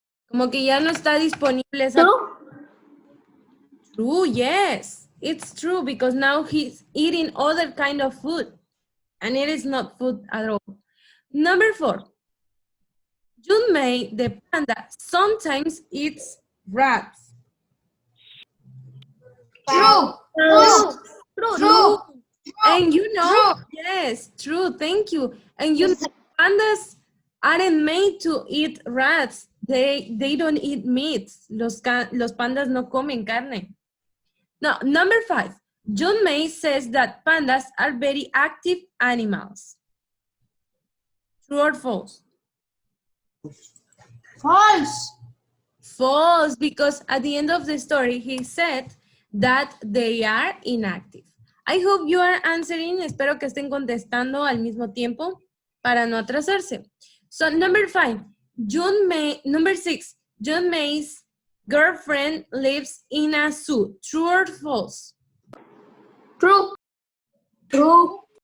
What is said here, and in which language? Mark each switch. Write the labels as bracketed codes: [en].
[es] Como que ya no está disponible esa. [en] True. True, yes. It's true because now he's eating other kind of food and it is not food at all. Number 4, Junmei, the panda, sometimes eats rats. True. True. True. And you know, yes, true, thank you. And you know, pandas aren't made to eat rats. They don't eat meat. [es] Los pandas no comen carne. [en] Now, number 5, Junmei says that pandas are very active animals. True or false? False. False, because at the end of the story, he said that they are inactive. I hope you are answering. [es] Espero que estén contestando al mismo tiempo para no atrasarse. [en] So number 5, number 6, Junmei's girlfriend lives in a zoo. True or false? True. True.